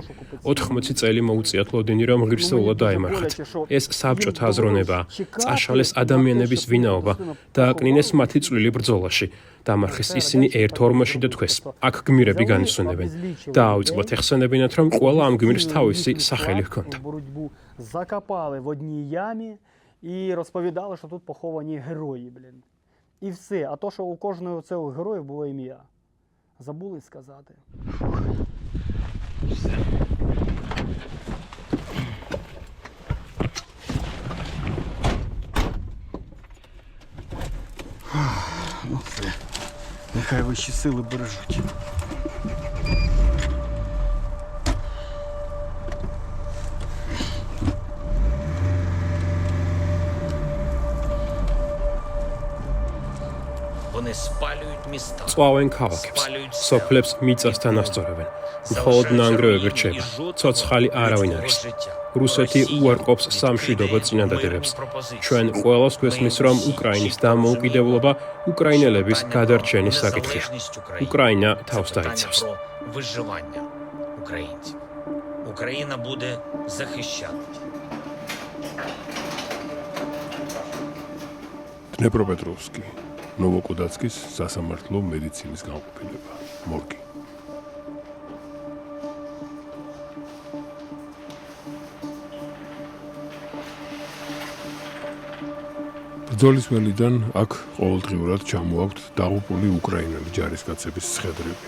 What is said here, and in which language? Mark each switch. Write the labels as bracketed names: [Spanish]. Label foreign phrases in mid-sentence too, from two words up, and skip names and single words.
[Georgian] 80 წელი მოუწიათ ლოდინი, რომ ღირსეულად დაემარხათ. ეს საბჭოთა აზროვნებაა, წაშალეს ადამიანების ვინაობა, დააკნინეს მათი წვლილი ბრძოლაში. დამარხეს ისინი ერთ ორმოში და თქვეს, აქ გმირები განისვენებენ. დაავიწყოთ ეხსენებინათ, რომ ყველა ამ гмирს თავისი სახელი ჰქონდა. [Ukrainian] І розповідали, що тут поховані герої, блін. І все. А то, що у кожного цього героя було ім'я. Забули сказати. Все. Ну все. Нехай вищі сили бережуть. [Georgian] წვავენ ქალაქებს, სოფლებს მიწასთან ასწორებენ. მხოლოდ ნანგრევები რჩება. ცოცხალი არავინ არის. რუსეთი უარყოფს სამშვიდობო წინადადებებს. ჩვენ ყველას გვესმის, რომ უკრაინის დამოუკიდებლობა უკრაინელების გადარჩენის საკითხია. უკრაინა თავს დაიცავს. [Ukrainian] Україна буде захищати. [Georgian] დნეპროპეტროვსკი, ნოვოკუდაცკის სასამართლო მედიცინის განყოფილება, მორგი. ბრძოლის ველიდან აქ ყოველდღიურად ჩამოაქვთ დაღუპული უკრაინელი ჯარისკაცების ცხედრები.